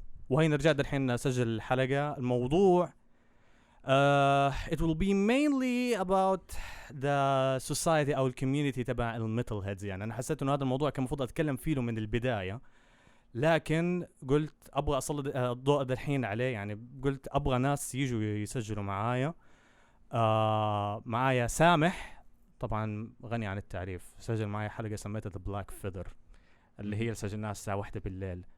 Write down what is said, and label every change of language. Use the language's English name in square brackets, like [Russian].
[Arabic] وهي رجعت الحين اسجل الحلقه. الموضوع [English] it will be mainly about the society أو community [Arabic] تبع الميتالهيدز. يعني أنا حسيت إنه هذا الموضوع كان مفروض أتكلم فيه من البداية، لكن قلت أبغى أسلط الضوء الحين عليه. يعني قلت أبغى ناس يجوا يسجلوا معايا. معايا سامح طبعا غني عن التعريف، سجل معايا حلقة سميتها The Black Feather اللي هي سجلناها الساعة 1 بالليل.